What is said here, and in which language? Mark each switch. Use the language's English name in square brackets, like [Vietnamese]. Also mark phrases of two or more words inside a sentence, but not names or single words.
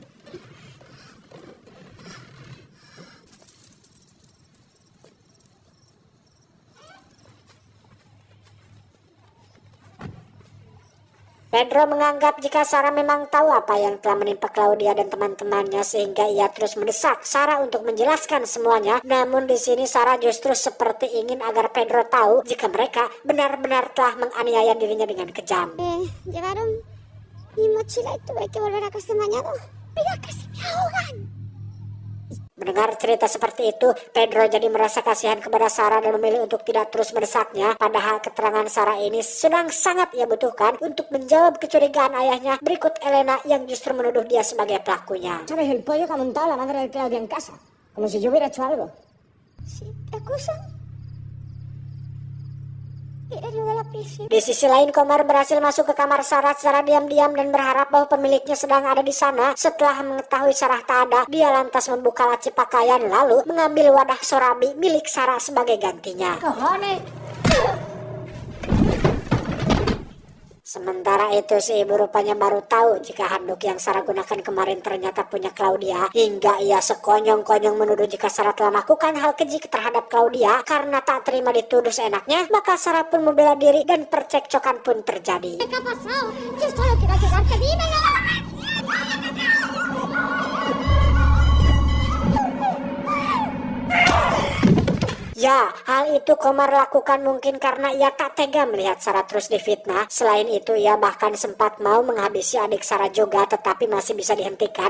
[Indonesian] Pedro menganggap jika Sarah memang tahu apa yang telah menimpa Claudia dan teman-temannya, sehingga ia terus mendesak Sarah untuk menjelaskan semuanya. Namun di sini Sarah justru seperti ingin agar Pedro tahu jika mereka benar-benar telah menganiaya dirinya dengan kejam. [Spanish] Llevaron mi mochila y tuve que volver a casa bañado. Mira, casi me ahogan. [Indonesian] Mendengar cerita seperti itu, Pedro jadi merasa kasihan kepada Sarah dan memilih untuk tidak terus mendesaknya. Padahal keterangan Sarah ini sedang sangat ia butuhkan untuk menjawab kecurigaan ayahnya berikut Elena yang justru menuduh dia sebagai pelakunya. [Spanish] ¿Sabes el pollo que ha montado la madre de Claudia en casa? Como si yo hubiera hecho algo. Sí, ¿te acusan? Eres lo de la prisión. [Indonesian] Di sisi lain, Komar berhasil masuk ke kamar Sarah secara diam-diam dan berharap bahwa pemiliknya sedang ada di sana. Setelah mengetahui Sarah tak ada, dia lantas membuka laci pakaian lalu mengambil wadah sorabi milik Sarah sebagai gantinya. [Spanish] ¡Cojones! [Indonesian] Sementara itu si ibu rupanya baru tahu jika handuk yang Sarah gunakan kemarin ternyata punya Claudia, hingga ia sekonyong-konyong menuduh jika Sarah telah melakukan hal keji terhadap Claudia karena tak terima dituduh seenaknya. Maka Sarah pun membela diri dan percekcokan pun terjadi. [Spanish] ¿Qué ha pasado? Yo solo quiero ayudarte, dime. [Indonesian] Ya, hal itu Komar lakukan mungkin karena ia tak tega melihat Sarah terus difitnah. Selain itu, ia bahkan sempat mau menghabisi adik Sarah juga, tetapi masih bisa dihentikan.